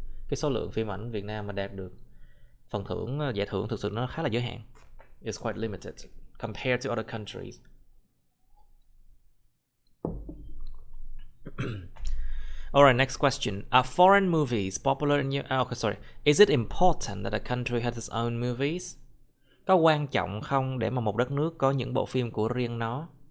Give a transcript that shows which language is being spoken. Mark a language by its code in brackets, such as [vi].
[vi] Cái số lượng phim ảnh Việt Nam mà đạt được phần thưởng, giải thưởng thực sự nó khá là giới hạn. [en] It's quite limited compared to other countries. Alright, next question. Are foreign movies popular in your... okay, sorry. Is it important that a country has its own movies? [vi] Có quan trọng không để mà một đất nước có những bộ phim của riêng nó?